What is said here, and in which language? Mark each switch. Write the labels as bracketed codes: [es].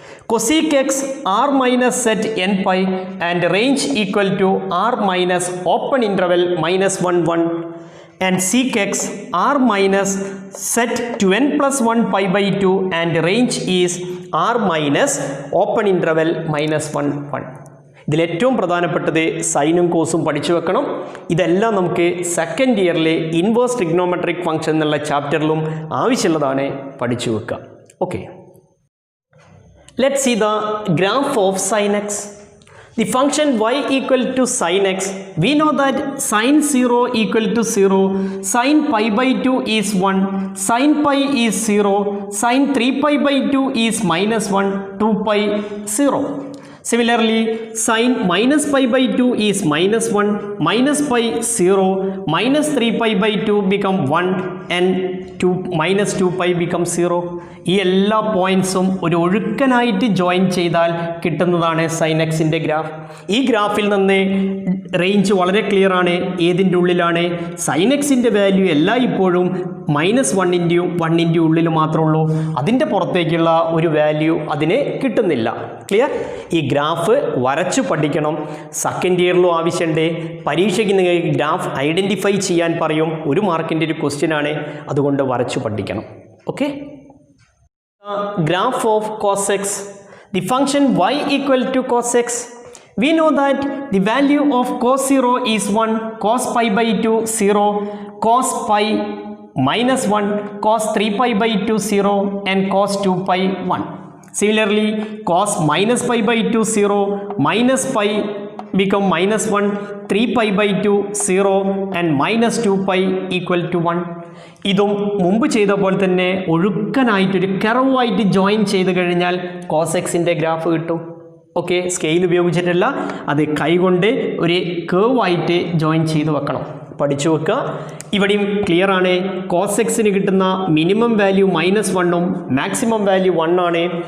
[en] Cosec x r minus set n pi and range equal to r minus open interval -1 1 and sec x r minus set 2n+1π/2 and range is r minus open interval -1 1. [ml] ഇതിൽ ഏറ്റവും പ്രധാനപ്പെട്ടത് സൈനും കോസും പഠിച്ചു വെക്കണം. ഇതെല്ലാം നമുക്ക് second ഇയറിലെ inverse trigonometric function എന്നുള്ള ചാപ്റ്ററിലും ആവശ്യമുള്ളതാണ്, പഠിച്ചു വെക്കുക. [en] Okay, let's see the graph of sin x. The function y equal to sin x, we know that sin 0 equal to 0, sin π/2 is 1, sin pi is 0, sin 3π/2 is -1, 2π 0. Similarly, sin minus π/2 is -1, minus pi 0, minus 3π/2 become 1 and minus 2π becomes 0. [ml] ഈ എല്ലാ പോയിൻറ്സും ഒരു ഒഴുക്കനായിട്ട് join ചെയ്താൽ കിട്ടുന്നതാണ് sign എക്സിൻ്റെ graph. ഈ ഗ്രാഫിൽ നിന്ന് range വളരെ ക്ലിയർ ആണ്. ഏതിൻ്റെ ഉള്ളിലാണ്? സൈൻ എക്സിൻ്റെ വാല്യൂ എല്ലായ്പ്പോഴും -1 ഉള്ളിൽ മാത്രമേ ഉള്ളൂ. അതിൻ്റെ പുറത്തേക്കുള്ള ഒരു വാല്യൂ അതിന് കിട്ടുന്നില്ല. ക്ലിയർ? ഈ ഗ്രാഫ് വരച്ചു പഠിക്കണം. സെക്കൻഡ് ഇയറിലും ആവശ്യമുണ്ട്. പരീക്ഷയ്ക്ക് നിങ്ങൾക്ക് ഗ്രാഫ് ഐഡൻറ്റിഫൈ ചെയ്യാൻ പറയും. 1 മാർക്കിൻ്റെ ഒരു ക്വസ്റ്റ്യൻ ആണ്, അതുകൊണ്ട് വരച്ചു പഠിക്കണം. [en] Okay, graph of cos x. The function y equal to cos x. We know that the value of cos 0 is 1, cos π/2 0, cos pi -1, cos 3π/2 0 and cos 2π 1. Similarly, cos minus π/2 0, minus pi become -1, 3π/2 0 and -2π equal to 1. [ml] ഇതും മുമ്പ് ചെയ്ത പോലെ തന്നെ ഒഴുക്കനായിട്ടൊരു കർവായിട്ട് join ചെയ്ത് കഴിഞ്ഞാൽ cos എക്സിൻ്റെ graph കിട്ടും. Okay, scale ഉപയോഗിച്ചിട്ടല്ല, അത് കൈകൊണ്ട് ഒരു കർവായിട്ട് ജോയിൻ ചെയ്ത് വെക്കണം. പഠിച്ചു വെക്കുക. ഇവിടെയും ക്ലിയർ ആണ്. കോസ് എക്സിന് കിട്ടുന്ന മിനിമം വാല്യൂ -1ഉം മാക്സിമം വാല്യൂ 1 ആണ്.